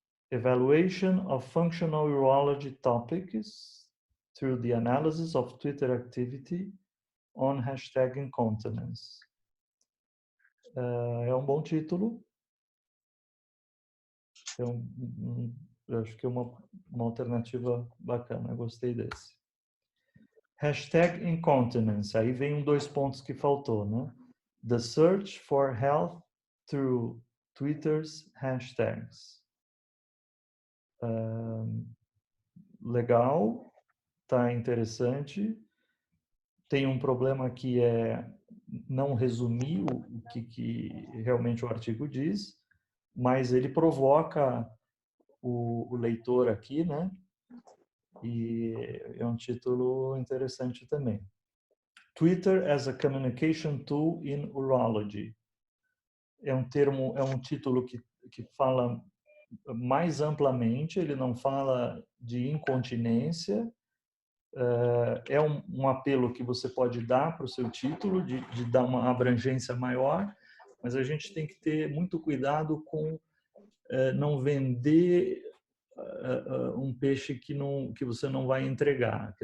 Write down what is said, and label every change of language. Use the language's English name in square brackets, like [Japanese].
[English] Evaluation of functional urology topics through the analysis of Twitter activity on hashtag incontinence. [Portuguese] É um bom título. Eu acho que é uma alternativa bacana. Eu gostei desse. Hashtag incontinence. Aí vem 2 pontos que faltou, né? [English] The search for health through Twitter's hashtags. [Portuguese] Legal, tá interessante. Tem um problema que é não resumir o que realmente o artigo diz, mas ele provoca o leitor aqui, né? E é um título interessante também. [English] Twitter as a communication tool in urology. [Portuguese] É um título que fala mais amplamente, ele não fala de incontinência, é um apelo que você pode dar para o seu título, de dar uma abrangência maior, mas a gente tem que ter muito cuidado com não vender um peixe que você não vai entregar.